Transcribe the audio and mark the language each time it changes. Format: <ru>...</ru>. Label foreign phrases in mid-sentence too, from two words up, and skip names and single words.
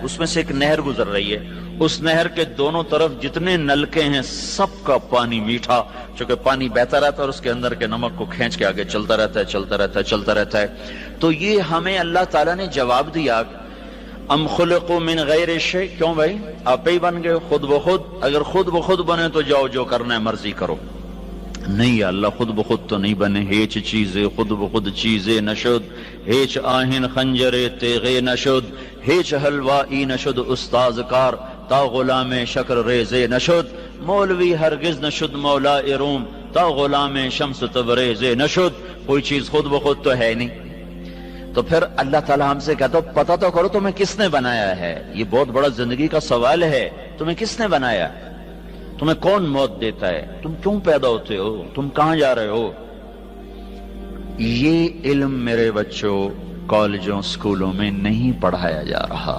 <ur>اس میں سے ایک نہر گزر رہی ہے, اس نہر کے دونوں طرف جتنے نلکے ہیں سب کا پانی میٹھا, چونکہ پانی بہتا رہتا ہے اور اس کے اندر کے نمک کو کھینچ کے آگے چلتا رہتا ہے. تو یہ ہمیں اللہ تعالیٰ نے جواب دیا,</ur> <ar>ام خلقوا من غیر شیء,</ar> <ur>کیوں بھائی آپ ہی بن گئے خود بخود؟ اگر خود بخود بنے تو جاؤ جو کرنا ہے مرضی کرو. نہیں اللہ خود بخود تو نہیں بنے,</ur> <fa>ہیچ چیزیں خود بخود چیزیں نشد, ہیچ آہن خنجر تیغے نشد, ہیچ حلوائی نشد استاذ کار, تا غلام شکر ریزے نشد, مولوی ہرگز نشد مولا روم, تا غلام شمس تبریزے نشد.</fa> <ur>کوئی چیز خود بخود تو ہے نہیں. تو پھر اللہ تعالیٰ ہم سے کہتا پتہ تو کرو تمہیں کس نے بنایا ہے. یہ بہت بڑا زندگی کا سوال ہے, تمہیں کس نے بنایا, تمہیں کون موت دیتا ہے, تم کیوں پیدا ہوتے ہو, تم کہاں جا رہے ہو. یہ علم میرے بچوں کالجوں سکولوں میں نہیں پڑھایا جا رہا.</ur>